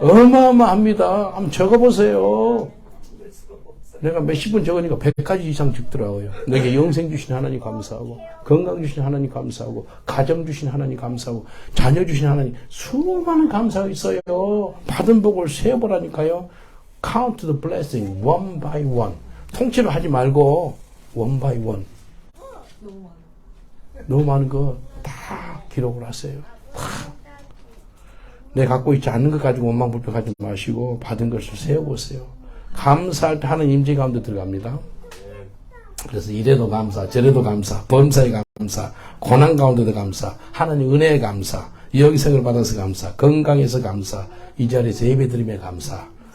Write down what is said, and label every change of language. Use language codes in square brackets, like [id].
[ko] 어마어마합니다. 한번 적어보세요. 내가 몇십 분 적으니까 100가지 이상 적더라고요. 내게 영생 주신 하나님 감사하고, 건강 주신 하나님 감사하고, 가정 주신 하나님 감사하고, 자녀 주신 하나님, 수많은 감사가 있어요. 받은 복을 세어보라니까요. [en] Count the blessing one by one. [ko] 통째로 하지 말고 [en] one by one. [ko] 너무 많은 거 다 기록을 하세요. 내가 갖고 있지 않는 것 가지고 원망불평하지 마시고 받은 것을 세워보세요. 감사할 때 하는 임재 가운데 들어갑니다. 그래서 이래도 감사, 저래도 감사, 범사에 감사, 고난 가운데도 감사, 하나님 은혜에 감사, 영생을 받아서 감사, 건강해서 감사, 이 자리에서 예배드림에 감사.